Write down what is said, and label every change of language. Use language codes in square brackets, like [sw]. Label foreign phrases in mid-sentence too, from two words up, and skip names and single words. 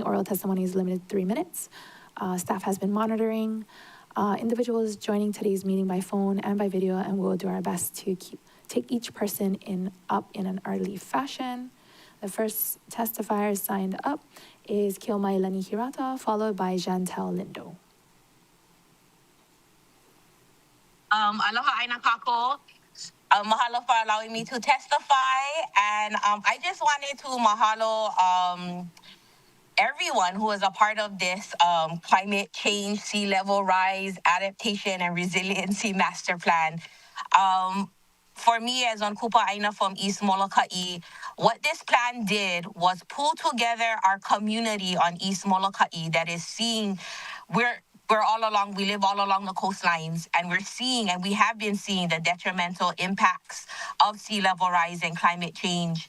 [en] Oral testimony is limited to 3 minutes. Staff has been monitoring individuals joining today's meeting by phone and by video, and we'll do our best to take each person up in an early fashion. The first testifier signed up is Kiyomailani Hirata, followed by Jantel Lindo. [haw] Aloha ʻāINA kākou. [en] Mahalo for allowing me to testify. And I just wanted to mahalo everyone who is a part of this climate change, sea level rise, adaptation, and resiliency master plan. For me, as on [haw] Kupa Aina [en] from East Molokai, what this plan did was pull together our community on East Molokai that is seeing we're all along, we live all along the coastlines, and we're seeing, and we have been seeing the detrimental impacts of sea level rise and climate change.